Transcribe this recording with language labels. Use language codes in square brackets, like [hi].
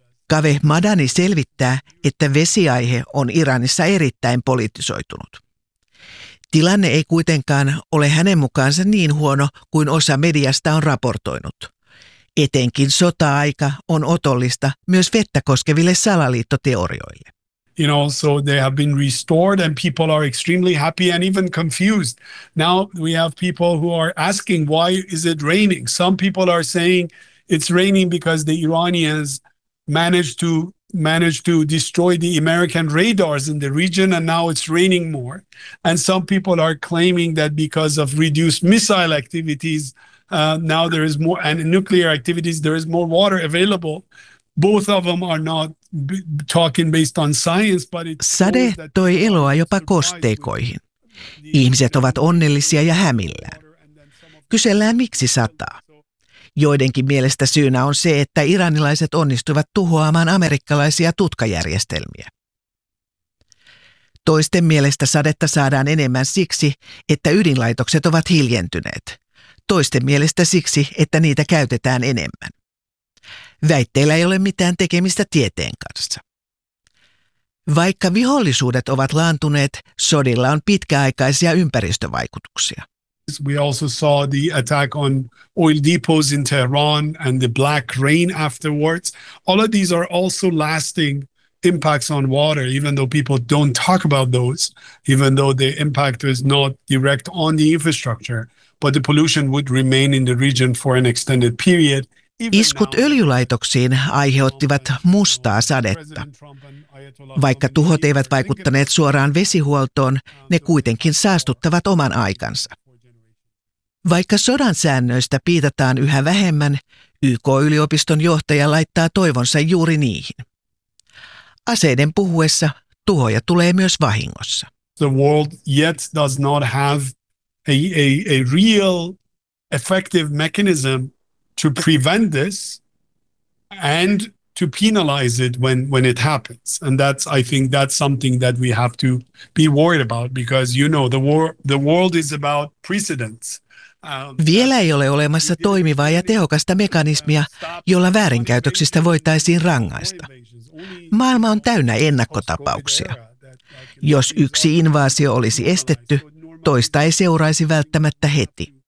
[fi] Kaveh Madani selvittää, että vesiaihe on Iranissa erittäin politisoitunut. Tilanne ei kuitenkaan ole hänen mukaansa niin huono kuin osa mediasta on raportoinut. Etenkin sota-aika on otollista myös vettä koskeville salaliittoteorioille. [en] You know, so they have been restored and people are extremely happy and even confused. Now we have people who are asking, why is it raining? Some people are saying it's raining because the Iranians managed to destroy the American radars in the region and now it's raining more. And some people are claiming that because of reduced missile activities, now there is more, and nuclear activities, there is more water available. Both of them are not talking based on science, but it's... [fi] Sade toi eloa jopa kosteikoihin. Ihmiset ovat onnellisia ja hämillään. Kysellään, miksi sataa. Joidenkin mielestä syynä on se, että iranilaiset onnistuivat tuhoamaan amerikkalaisia tutkajärjestelmiä. Toisten mielestä sadetta saadaan enemmän siksi, että ydinlaitokset ovat hiljentyneet. Toisten mielestä siksi, että niitä käytetään enemmän. Väitteillä ei ole mitään tekemistä tieteen kanssa. Vaikka vihollisuudet ovat laantuneet, sodilla on pitkäaikaisia ympäristövaikutuksia. [en] We also saw the attack on oil depots in Tehran and the black rain afterwards. All of these are also lasting impacts on water, even though people don't talk about those, even though the impact is not direct on the infrastructure, but the pollution would remain in the region for an extended period. [fi] Iskut öljylaitoksiin aiheuttivat mustaa sadetta. Vaikka tuhot eivät vaikuttaneet suoraan vesihuoltoon, ne kuitenkin saastuttavat oman aikansa. Vaikka sodan säännöistä piitataan yhä vähemmän, YK-yliopiston johtaja laittaa toivonsa juuri niihin. Aseiden puhuessa tuhoja tulee myös vahingossa. [en] The world yet does not have a real effective mechanism to prevent this and to penalize it when it happens, and that's, I think that's something that we have to be worried about, because you know the world is about precedents. [fi] Vielä ei ole olemassa toimivaa ja tehokasta mekanismia, jolla väärinkäytöksistä voitaisiin rangaista. Maailma on täynnä ennakkotapauksia. Jos yksi invaasio olisi estetty, toista ei seuraisi välttämättä heti.